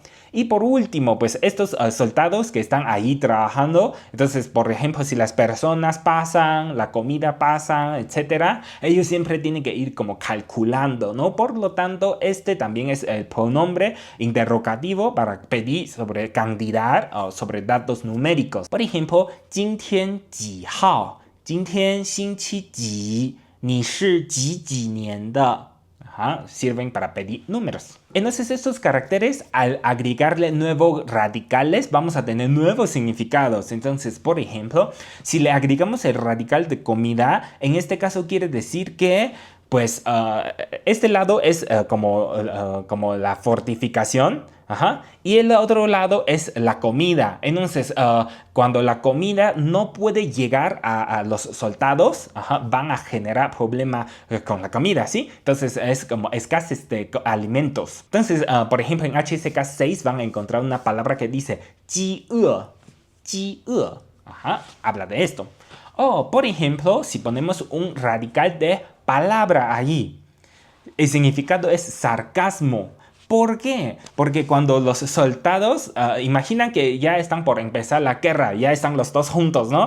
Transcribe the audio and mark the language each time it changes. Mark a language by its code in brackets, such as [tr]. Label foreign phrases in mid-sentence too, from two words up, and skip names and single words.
[es] Y por último, pues estos soldados que están ahí trabajando, entonces, por ejemplo, si las personas pasan, la comida pasa, etcétera, ellos siempre tienen que ir como calculando, ¿no? Por lo tanto, este también es el pronombre interrogativo para pedir sobre cantidad o sobre datos numéricos. Por ejemplo, [zh] 今天几号？今天星期几？你是几几年的？ [es] sirven para pedir números. Entonces estos caracteres, al agregarle nuevos radicales, vamos a tener nuevos significados. Entonces, por ejemplo, si le agregamos el radical de comida, en este caso quiere decir que pues este lado es como la fortificación. Y el otro lado es la comida. Entonces, cuando la comida no puede llegar a los soldados, van a generar problemas con la comida, ¿sí? Entonces, es como escasez de alimentos. Entonces, por ejemplo, en HSK 6 van a encontrar una palabra que dice [zh] 饥饿, 饥饿. [es] Habla de esto. O, por ejemplo, si ponemos un radical de palabra allí, el significado es sarcasmo. ¿Por qué? Porque cuando los soldados imaginan que ya están por empezar la guerra, ya están los dos juntos, ¿no?